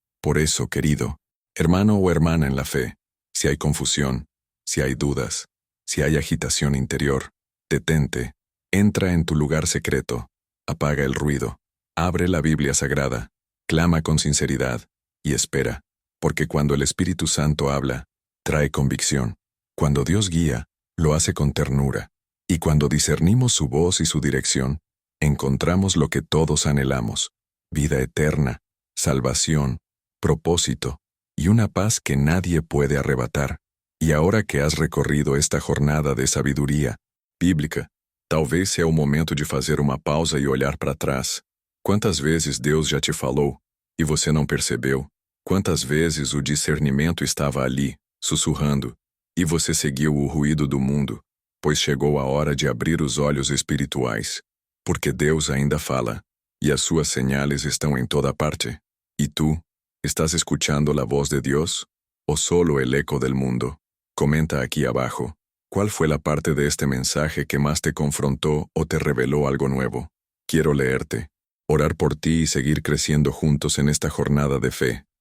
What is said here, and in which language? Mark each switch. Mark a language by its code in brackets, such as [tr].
[es] Por eso, querido, hermano o hermana en la fe, si hay confusión, si hay dudas, si hay agitación interior, detente, entra en tu lugar secreto, apaga el ruido, abre la Biblia sagrada, clama con sinceridad y espera, porque cuando el Espíritu Santo habla, trae convicción. Cuando Dios guía, lo hace con ternura. Y cuando discernimos su voz y su dirección, encontramos lo que todos anhelamos: vida eterna, salvación, propósito y una paz que nadie puede arrebatar. E ahora que has recorrido esta jornada de [pt] sabedoria bíblica, talvez seja o momento de fazer uma pausa e olhar para trás. Quantas vezes Deus já te falou e você não percebeu? Quantas vezes o discernimento estava ali, sussurrando, e você seguiu o ruído do mundo, pois chegou a hora de abrir os olhos espirituais, porque Deus ainda fala, e as suas [es] señales [pt] estão em toda parte. [es] E tu, estás escuchando la voz de Dios, o solo el eco del mundo? Comenta aquí abajo, ¿cuál fue la parte de este mensaje que más te confrontó o te reveló algo nuevo? Quiero leerte, orar por ti y seguir creciendo juntos en esta jornada de fe.